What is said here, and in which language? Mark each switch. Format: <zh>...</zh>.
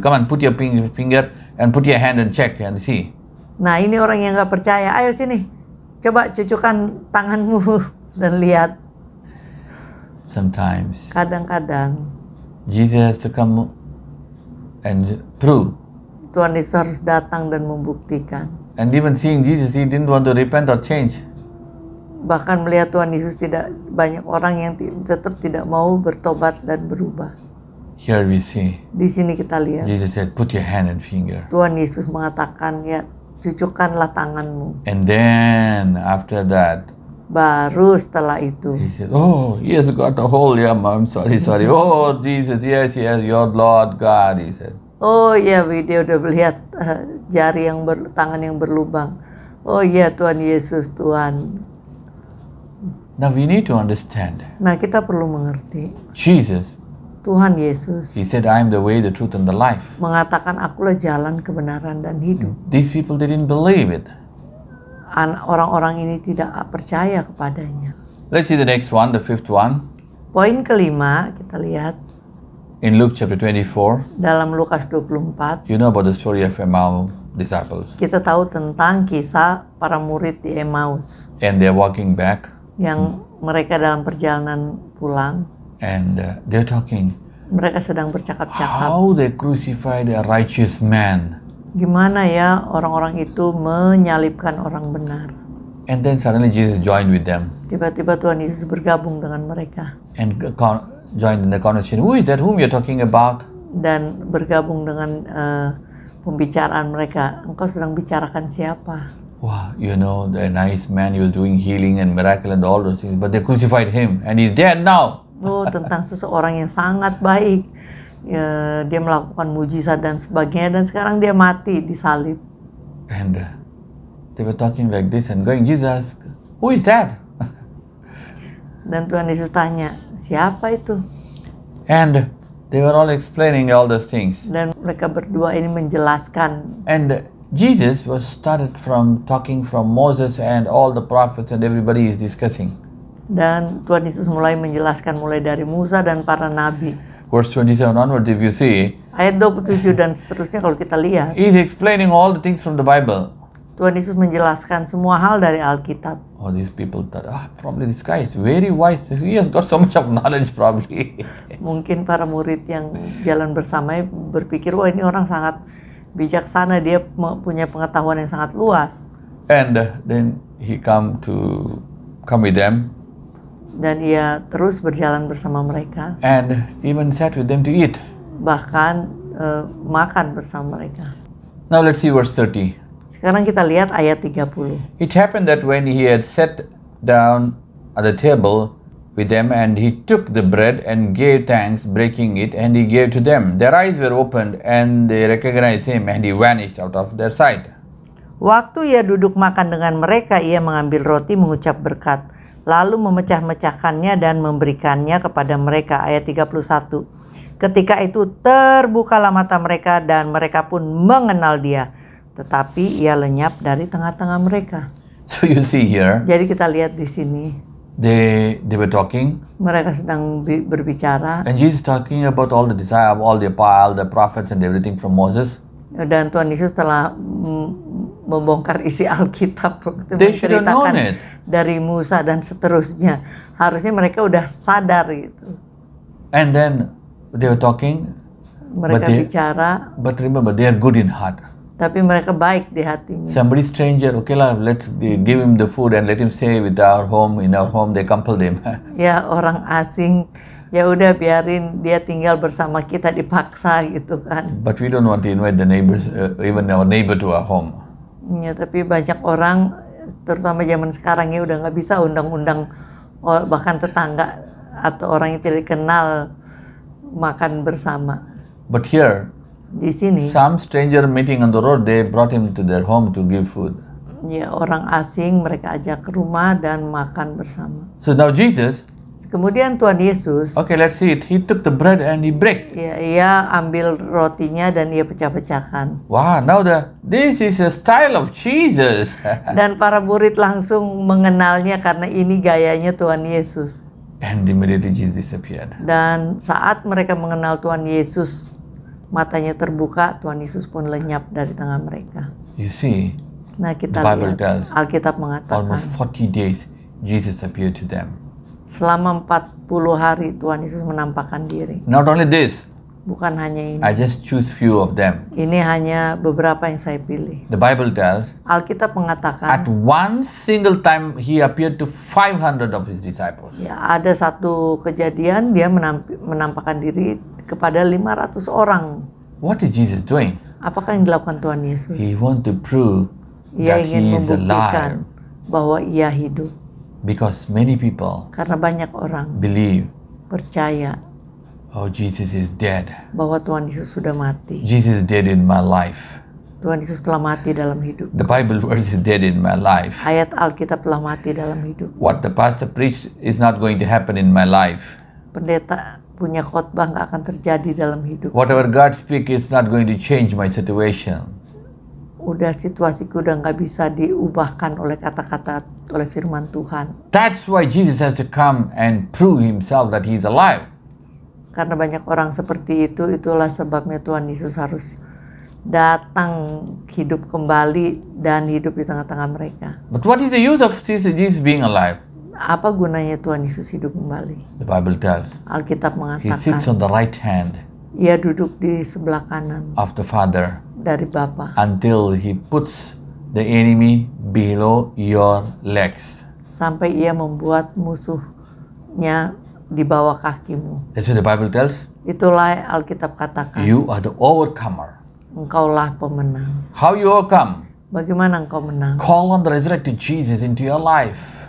<en>Come on, put your finger and put your hand and check and see.</en> <id>nah ini orang yang gak percaya, ayo sini, coba cucukkan tanganmu dan lihat.</id> <en>Sometimes</en> <id>Kadang-kadang</id> <en>Jesus has to come and prove.</en> <id>Tuhan Yesus harus datang dan membuktikan.</id> <en>And even seeing Jesus, he didn't want to repent or change.</en> <id>Bahkan melihat Tuhan Yesus, tidak banyak orang yang tetap tidak mau bertobat dan berubah.</id> <en>Here we see,</en> <id>Di sini kita lihat</id> <en>Jesus said, put your hand and finger.</en> <id>Tuhan Yesus mengatakan, ya cucukkanlah tanganmu.</id> <en>And then after that,</en> <id>Baru setelah itu,</id> <en>he said, oh, he has got a hole. Yeah, I'm sorry. Oh, Jesus, yes, your Lord God, he said.</en> <id>oh iya, dia udah melihat jari yang tangan yang berlubang. Oh iya, Tuhan Yesus, Tuhan.</id> <en>Now we need to understand.</en> <id>Nah kita perlu mengerti,</id> <en>Jesus,</en> <id>Tuhan Yesus</id> <en>he said, I am the way, the truth, and the life.</en> <id>mengatakan, akulah jalan, kebenaran, dan hidup.</id> <en>These people, they didn't believe it.</en> <id>Orang-orang ini tidak percaya kepadanya.</id> <en>Let's see the next one, the fifth one.</en> <id>Poin kelima, kita lihat</id> <en>In Luke chapter 24,</en> <id>dalam Lukas 24,</id> <en>you know about the story of Emmaus disciples.</en> <id>kita tahu tentang kisah para murid di Emmaus</id> <en>And they're walking back</en> <id>yang mereka dalam perjalanan pulang,</id> <en>and they're talking</en> <id>mereka sedang bercakap-cakap.</id> <en>how they crucified a righteous man.</en> <id>Gimana ya orang-orang itu menyalibkan orang benar.</id> <en>And then suddenly Jesus joined with them</en> <id>Tiba-tiba Tuhan Yesus bergabung dengan mereka</id> <en>and joined in the conversation. Who is that whom you're talking about?</en> <id>dan bergabung dengan pembicaraan mereka. Engkau sedang bicarakan siapa?</id> <en>Wow, you know, the nice man, he was doing healing and miracle and all those things, but they crucified him and he's dead now.</en> <id>Oh, tentang seseorang yang sangat baik. Ya, dia melakukan mujizat dan sebagainya, dan sekarang dia mati disalib.</id> <en>And they were talking like this and going, Jesus, who is that?</en> <id>Dan Tuhan Yesus tanya, siapa itu?</id> <en>And they were all explaining all those things.</en> <id>Dan mereka berdua ini menjelaskan.</id> <en>And Jesus was started from talking from Moses and all the prophets and everybody is discussing.</en> <id>Dan Tuhan Yesus mulai menjelaskan mulai dari Musa dan para nabi.</id> <en>Verse 27 onwards, if you see,</en> <id>Ayat 27 dan seterusnya kalau kita lihat,</id> <en>he's explaining all the things from the Bible.</en> <id>Tuhan Yesus menjelaskan semua hal dari Alkitab.</id> <en>Oh, these people thought, probably this guy is very wise. He has got so much of knowledge probably.</en> <id>Mungkin para murid yang jalan bersama berpikir, wah ini orang sangat bijaksana, dia punya pengetahuan yang sangat luas.</id> <en>And then he come with them</en> <id>Dan ia terus berjalan bersama mereka,</id> <en>and even sat with them to eat.</en> <id>bahkan makan bersama mereka.</id> <en>Now let's see verse 30.</en> <id>Sekarang kita lihat ayat 30.</id> <en>It happened that when he had sat down at the table with them, and he took the bread and gave thanks, breaking it, and he gave to them. Their eyes were opened, and they recognized him, and he vanished out of their sight.</en> <id>Waktu ia duduk makan dengan mereka, ia mengambil roti, mengucap berkat, lalu memecah-mecahkannya dan memberikannya kepada mereka. Ayat 31. Ketika itu terbukalah mata mereka dan mereka pun mengenal dia, tetapi ia lenyap dari tengah-tengah mereka.</id> <en>So you see here,</en> <id>Jadi kita lihat di sini,</id> <en>they were talking,</en> <id>mereka sedang berbicara,</id> <en>and Jesus talking about all the prophets and everything from Moses.</en> <id>dan Tuhan Yesus telah membongkar isi Alkitab waktu</id> <en>They should have known</en> <id>menceritakan</id> <en>it.</en> <id>dari Musa dan seterusnya. Harusnya mereka udah sadar gitu.</id> <en>And then they were talking,</en> <id>Mereka bicara,</id> <en>but remember, they are good in heart.</en> <id>tapi mereka baik di hatinya.</id> <en>Somebody stranger, okay lah, let's give him the food and let him stay with our home. In our home, they compelled him.</en> <id>Ya orang asing, ya udah biarin dia tinggal bersama kita, dipaksa gitu kan.</id> <en>But we don't want to invite the neighbors, even our neighbor to our home.</en> <id>Ya tapi banyak orang, terutama zaman sekarang ya udah nggak bisa undang-undang bahkan tetangga atau orang yang tidak dikenal makan bersama.</id> <en>But here,</en> <id>Di sini,</id> <en>some stranger meeting on the road, they brought him to their home to give food.</en> <id>ya orang asing mereka ajak ke rumah dan makan bersama.</id> <en>So now Jesus,</en> <id>Kemudian Tuhan Yesus,</id> <en>Okay, let's see it. He took the bread and he break.</en> <id>ya, ia ambil rotinya dan ia pecah-pecahkan.</id> <en>Wow, now this is a style of Jesus.</en> <id>Dan para murid langsung mengenalnya karena ini gayanya Tuhan Yesus.</id> <en>And immediately Jesus disappeared.</en> <id>Dan saat mereka mengenal Tuhan Yesus, matanya terbuka, Tuhan Yesus pun lenyap dari tengah mereka.</id> <en>You see,</en> <id>Nah, kita</id> <en>The Bible</en> <id>lihat</id> <en>tells</en> <id>Alkitab mengatakan</id> <en>almost 40 days Jesus appeared to them.</en> <id>selama 40 hari Tuhan Yesus menampakkan diri.</id> <en>Not only this,</en> <id>Bukan hanya ini.</id> <en>I just choose few of them.</en> <id>Ini hanya beberapa yang saya pilih.</id> <en>The Bible tells</en> <id>Alkitab</id> <en>at</en> <id>mengatakan</id> <en>one single time he appeared to 500 of his disciples.</en> <id>ya ada satu kejadian dia menampakkan diri kepada 500 orang.</id> <en>What is Jesus doing?</en> <id>Apakah yang dilakukan Tuhan Yesus?</id> <en>He wants to prove</en> <id>Ia</id> <en>that</en> <id>ingin</id> <en>he is</en> <id>membuktikan</id> <en>alive</en> <id>bahwa ia hidup.</id> <en>because many people</en> <id>Karena banyak orang</id> <en>believe,</en> <id>percaya</id> <en>oh, Jesus is dead.</en> <id>bahwa Tuhan Yesus sudah mati.</id> <en>Jesus is dead in my life.</en> <id>Tuhan Yesus telah mati dalam hidup.</id> <en>The Bible verse is dead in my life.</en> <id>Ayat Alkitab telah mati dalam hidup.</id> <en>What the pastor preached is not going to happen in my life.</en> <id>Pendeta punya khotbah nggak akan terjadi dalam hidup.</id> <en>Whatever God speaks is not going to change my situation.</en> <id>Udah situasiku udah nggak bisa diubahkan oleh kata-kata, oleh firman Tuhan.</id> <en>That's why Jesus has to come and prove himself that he is alive.</en> <id>Karena banyak orang seperti itu, itulah sebabnya Tuhan Yesus harus datang hidup kembali dan hidup di tengah-tengah mereka.</id> <en>But what is the use of Jesus being alive?</en> <id>Apa gunanya Tuhan Yesus hidup kembali?</id> <en>The Bible tells</en> <id>Alkitab</id> <en>he sits on the right hand</en> <id>ia duduk di sebelah kanan</id> <en>of the Father</en> <id>dari Bapa</id> <en>until he puts the enemy below your legs.</en> <id>sampai ia membuat musuhnya di bawah kakimu.</id> <en>That's what the Bible tells.</en> <id>Itulah Alkitab katakan,</id> <en>You are the overcomer.</en> <id>engkaulah pemenang.</id> <en>How you overcome?</en> <id>Bagaimana engkau menang?</id> <en>Call on the resurrected Jesus into your life.</en>